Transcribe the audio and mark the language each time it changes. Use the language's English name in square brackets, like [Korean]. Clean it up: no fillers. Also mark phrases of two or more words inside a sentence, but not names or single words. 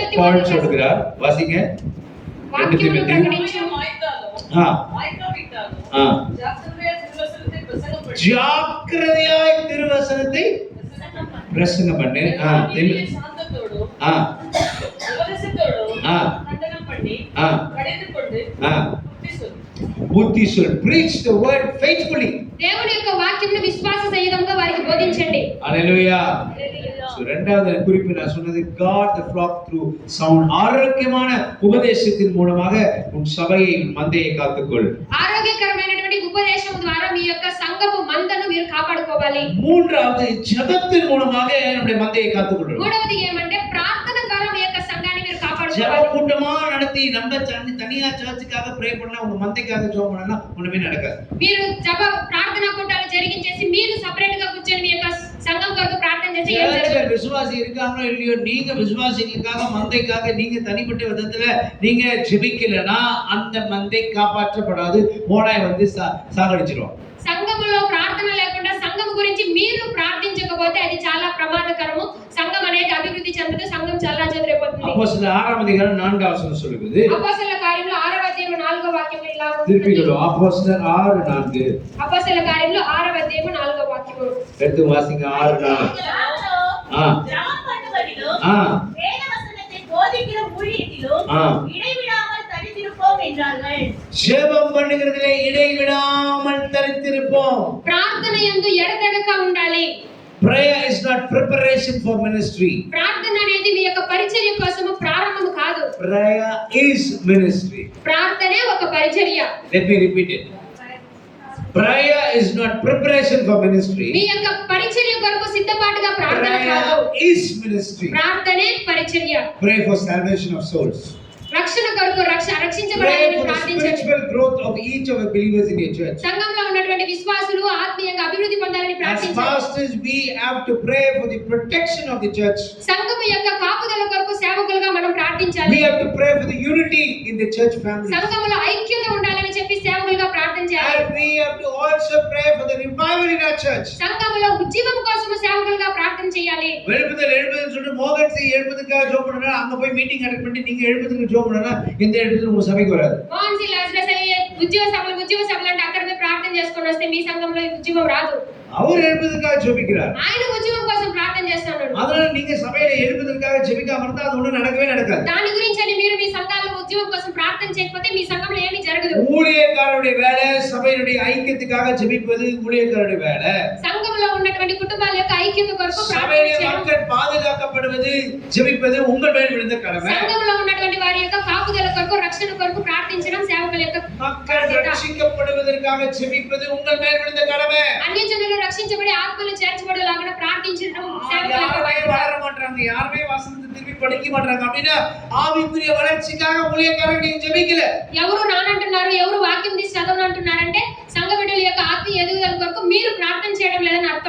[Tamil] பவுல் சொல்கிறார், வாசிங்க. [Telugu] వాక్యమును ప్రకటించు [Tamil] ஜாக்கிரதையாய் திருவசனத்தை பிரசங்கம் பண்ணு. புத்தி சொல். [English] preach the word faithfully. [Telugu] దేవుని యొక్క వాక్యమును విశ్వాస సహితంగా వారికి బోధించండి. హల్లెలూయా. సో రెండవది [Tamil] குறிப்பு நான் சொன்னது, [English] God the flock through sound. [Tamil] ஆரோக்கியமான உபதேசத்தின் மூலமாக உன் சபையை மந்தையை காத்துக்கொள். [Telugu] ఆరోగ్యకరమైనటువంటి ఉపదేశం ద్వారా మీ యొక్క సంఘపు మందను మీరు కాపాడుకోవాలి. [Tamil] மூன்றாவது ஜெபத்தின் மூலமாக நம்முடைய மந்தையை காத்துக்கொள். [Telugu] మూడవది ఏమంటే ప్రార్థన ద్వారా మీ యొక్క సంఘాన్ని మీరు కాపాడుకోవాలి. [Tamil] ஜெப கூட்டமா நடத்தி நம்ம தனியா சர்ச்சுக்காக ப்ரே பண்ணா உங்க மந்தைக்காக ஜெபம் பண்ணா ஒண்ணுமே நடக்காது. [Telugu] మీరు జప ప్రార్థన కూటాలు జరిగించేసి మీరు సెపరేట్ గా కూర్చొని మీ యొక్క సంఘం కొరకు ప్రార్థన చేసి [Tamil] விசுவாசி இருக்காங்களோ இல்லையோ, நீங்க விசுவாசிகளுக்காக மந்தைக்காக நீங்க தனிப்பட்ட விதத்துல நீங்க ஜெபிக்கலனா அந்த மந்தை காப்பாற்றப்படாது. மோடாய் வந்து சாகடிச்சிரும். [Telugu] సంఘములో ప్రార్థన లేకుండా సంఘం గురించి మీరు ప్రార్థించకపోతే అది చాలా ప్రమాదకరము. సంఘం అనేది అభివృద్ధి చెందదు, సంఘం చాలా చెదిరిపోతుంది. అపోస్తలుల 6వ అధ్యాయం 4వ వచనం சொல்லுகிறது. అపోస్తలుల కార్యములు 6వ అధ్యాయం 4వ వాక్యం ఇలా ఉంది. [Tamil] திருப்பிகளோ అపోస్తలుల 6:4. [Telugu] అపోస్తలుల కార్యములు 6వ అధ్యాయం 4వ వాక్యం. [Tamil] எடுத்து வாசிங்க 6:4. ஜெபம் பண்ணுவதிலோ வேத வசனத்தை போதிக்கிற ஊழியத்திலோ இடைவிடாமல் தரித்திருப்போம் என்றார்கள். ஜெபம் பண்ணுகிறதிலே இடைவிடாமல் தரித்திருப்போம். [Telugu] ప్రార్థనయందు ఎడతెగక ఉండాలి. [English] Prayer is not preparation for ministry. [Telugu] ప్రార్థన అనేది మీ యొక్క పరిచర్య కోసం ప్రారంభం కాదు. [English] Prayer is ministry. [Telugu] ప్రార్థనే ఒక పరిచర్య. [English] Let me repeat it. Prayer is not preparation for ministry. [Telugu] మీ యొక్క పరిచర్య కొరకు సిద్ధపాటుగా ప్రార్థన కాదు. [English] Prayer is ministry. [Telugu] ప్రార్థనే పరిచర్య. [English] Pray for salvation of souls. [Telugu] రక్షణ కొరకు రక్షించబడాలని ప్రార్థించండి. [English] Spiritual growth of each of the believers in your church. [Telugu] సంఘంలో ఉన్నటువంటి విశ్వాసులు ఆత్మీయంగా అభివృద్ధి పొందాలని ప్రార్థించండి. [English] As pastors we have to pray for the protection of the church. [Telugu] సంఘము యొక్క కాపుదల కొరకు సేవకులుగా మనం ప్రార్థించాలి. [English] We have to pray for the unity in the church family. [Telugu] సంఘములో ఐక్యత ఉండాలని చెప్పి సేవకులుగా ప్రార్థన చేయాలి. [English] And we have to also pray for the revival in our church. [Telugu] సంఘములో ఉజ్జీవం కోసం సేవకులుగా ప్రార్థన చేయాలి. [Tamil] எழுப்புதல் சொல்லிட்டு மோகன்சி எழுப்புதலுக்காக ஜெபம் பண்ணா அங்க போய் [English] meeting attend [Tamil] பண்ணி நீங்க எழுப்புதலுக்கு ஜெபம் பண்ணா எந்த எழுப்புதலும் உங்க சபைக்கு வராது. [Telugu] మోహన్సి లాజరస్ అయ్యే ఉజ్జీవ సభలు అంటే అక్కడ పోయి ప్రార్థన చేసుకొని వస్తే మీ సంఘంలో ఉజ్జీవం రాదు. [Tamil] அவர் எழுப்புதலுக்காக ஜெபிக்கிறார். [Telugu] ఆయన ఉజ్జీవం కోసం ప్రార్థన చేస్తున్నాడు. [Tamil] அதனால நீங்க சபையில எழுப்புதலுக்காக ஜெபிக்காம இருந்தா அது ஒண்ணும் நடக்கவே நடக்காது. [Telugu] దాని గురించి మీరు మీ సంఘాల్లో ఉజ్జీవం కోసం ప్రార్థన చేయకపోతే మీ సంఘంలో ఏమీ జరగదు. [Tamil] ஊழியக்காரருடைய வேலை சபையினுடைய ஐக்கியத்துக்காக ஜெபிப்பது ஊழியக்காரருடைய வேலை. [Telugu] సంఘంలో ఉన్నటువంటి కుటుంబాల యొక్క ఐక్యత కొరకు ప్రార్థన చేయడం, [Tamil] மக்கள் பாதுகாக்கப்படுவது ஜெபிப்பது உங்கள் மேல் விழுந்த கடமை. [Telugu] సంఘంలో ఉన్నటువంటి వారి యొక్క కాపుదల కొరకు రక్షణ కొరకు ప్రార్థించడం సేవకుల యొక్క [Tamil] மக்கள் రక్షించబడుவதற்காக ஜெபிப்பது உங்கள் மேல் விழுந்த கடமை. [Telugu] అన్యజనులు రక్షించబడి ఆత్మలు చేర్చబడేలాగా ప్రార్థించడం సేవకుల యొక్క బాధ్యత. [Tamil] வளர மாட்டாங்க, யாருமே வசனத்தை திருப்பி படிக்க மாட்டாங்க அப்படினா ஆவிக்குரிய வளர்ச்சிக்காக ஊழியக்காரங்க நீங்க ஜெபிக்கல. [Telugu] ఎవరు నానంటున్నారు, ఎవరు వాక్యం తీసి చదవనంటున్నారంటే సంఘ బిడ్డల యొక్క ఆత్మీయ ఎదుగుదల కొరకు మీరు ప్రార్థన చేయడం లేదని అర్థం.